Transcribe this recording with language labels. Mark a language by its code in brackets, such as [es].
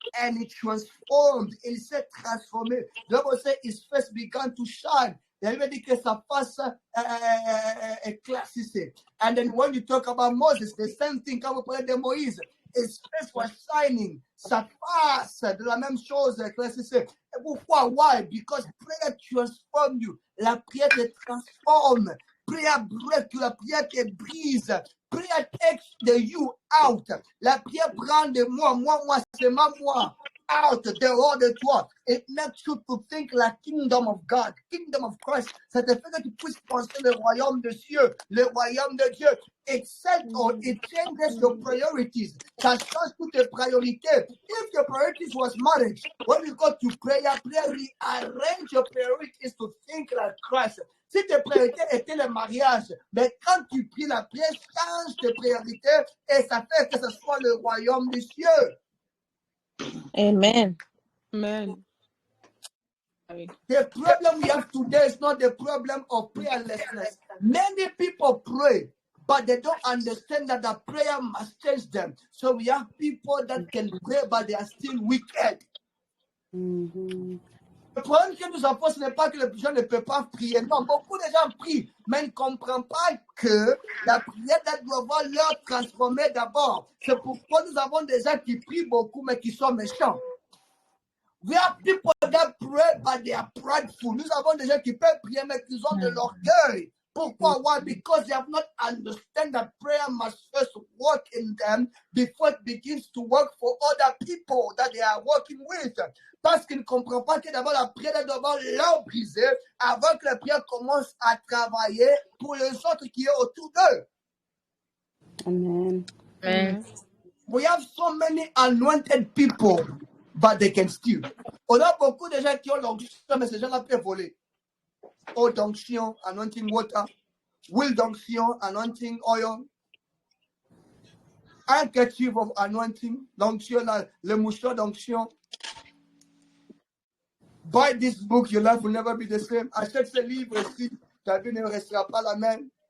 [en] And he transformed. [fr] Il s'est transformé. [en] The Bible says his face began to shine. [fr] La Bible dit que sa face éclaircissait. [en] And then when you talk about Moses, the same thing. [fr] Quand vous parlez de Moïse, [en] his face was shining. [fr] Sa face, de la même chose, éclaircissait. Et pourquoi? [en] Why? Because prayer transforms you. [fr] La prière te transforme. [en] Prayer break you. [fr] La prière te brise. [en] Prayer takes the you out. [fr] La prière prend de moi, c'est moi. Out, dehors de toi. [en] It makes you to think like kingdom of God, kingdom of Christ. [fr] Ça te fait que tu puisses penser le royaume de Dieu, le royaume de Dieu. [en] It sets or it changes your priorities. [fr] Ça change toutes tes priorités. [en] If your priorities was marriage, when you go to prayer rearrange your priorities to think like Christ. [fr] Si tes priorités étaient le mariage, mais quand tu pries la prière, change tes priorités et ça fait que ce soit le royaume des cieux. [en] Amen. Amen. The problem we have today is not the problem of prayerlessness. Many people pray, but they don't understand that the prayer must change them. So we have people that can pray, but they are still wicked. [fr] Le problème que nous avons, ce n'est pas que les gens ne peuvent pas prier. Non, beaucoup de gens prient, mais ne comprennent pas que la prière doit avoir leur transformer d'abord. C'est pourquoi nous avons des gens qui prient beaucoup, mais qui sont méchants. [en] We have people that pray, but they are prideful. [fr] Nous avons des gens qui peuvent prier, mais qui ont de l'orgueil. Pourquoi? [en] Why? Because they have not understand that prayer must first work in them before it begins to work for other people that they are working with. [fr] Parce qu'ils ne comprennent pas que d'abord la prière doit d'abord leur briser avant que la prière commence à travailler pour les autres qui sont autour d'eux. [en] Amen. Amen. We have so many anointed people, but they can steal. [fr] On a beaucoup de gens qui ont l'onction, mais ces gens-là peuvent voler. [en] Oil d'onction, anointing water. Will d'onction, anointing oil. Handkerchief of anointing, [fr] l'onction, le mouchoir d'onction. [en] Buy this book, your life will never be the same. [fr] Achète ce livre-ci, ta vie ne restera pas la même.